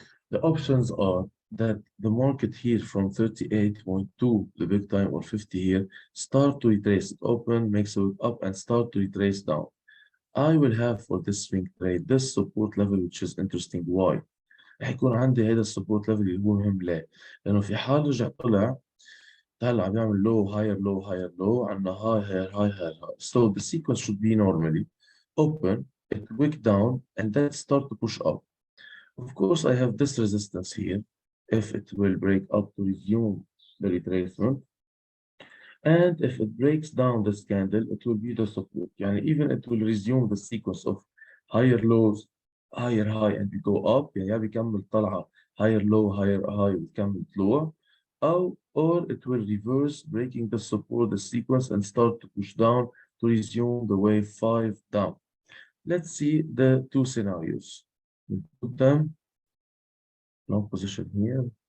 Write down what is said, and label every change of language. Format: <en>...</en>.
<en>The options are that the market here from 38.2, the big time, or 50 here, start to retrace. It open, makes it up, and start to retrace down. I will have for this swing trade this support level, which is interesting. Why؟</en> <ar>هيكون عندي هذا السبورت ليفل اللي هو مهم. ليه؟ لأنه في حال رجع طلع هلا عم يعمل</ar> <en>low higher low higher low</en> <ar>عندنا</ar> <en>high higher high higher high. So the sequence should be normally open, it wick down, and then start to push up. Of course, I have this resistance here. If it will break up to resume the retracement, and if it breaks down this candle, it will be the support. يعني even it will resume the sequence of higher lows, higher high, and we go up.</en> <ar>يعني يا بيكمل طلعة</ar> <en>higher low, higher high,</en> <ar>بيكمل طلوع.</ar> <en>Or it will reverse, breaking the support, the sequence, and start to push down to resume the wave 5 down. Let's see the two scenarios. We put them long position here.</en>